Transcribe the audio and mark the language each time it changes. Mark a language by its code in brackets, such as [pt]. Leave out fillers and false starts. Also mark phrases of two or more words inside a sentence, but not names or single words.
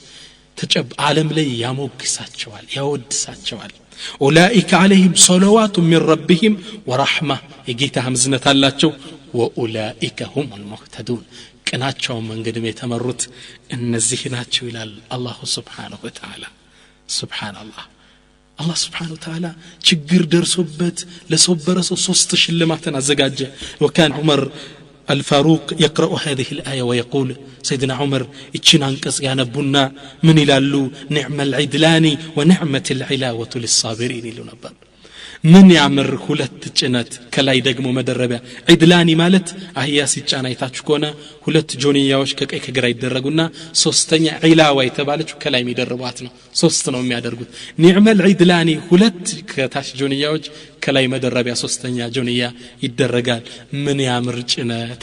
[am] ዓለም ላይ ያሞግሳቸዋል ያወድሳቸዋል [ar] أولئك عليهم صلوات من ربهم ورحمة [am] የጌታ ህምዝነት አላቸው [ar] وأولئك هم المهتدون [am] ቅናቸው መንገድም የተመሩት እነዚህ ናቸው ይላል አላህ [ar] سبحانه وتعالى سبحان الله الله سبحانه وتعالى [am] ችግር ደርሶበት ለሶበረ ሰው ሶስት ሽልማትን አዘጋጀ [ar] وكان عمر الفاروق يقرأ هذه الآية ويقول سيدنا عمر [am] እቺን አንቀጽ ያነቡና ምን ይላሉ [ar] نعم العدلان ونعمة العلاوة للصابرين [am] ይሉ ነበር ምን ያምር ሁለት ጭነት ከላይ ደግሞ መደረቢያ ዒድላኒ ማለት አህያ ሲጫና አይታችሁ ከሆነ ሁለት ጆንያዎች ከቀይ ከግራ ይደረጉና ሶስተኛ ዒላዋ የተባለችው ከላይ የሚደርቧት ነው ሶስት ነው የሚያደርጉት [ar] نعم العدلان [am] ሁለት ከታች ጆንያዎች ከላይ መደረቢያ ሶስተኛ ጆንያ ይደረጋል ምን ያምር ጭነት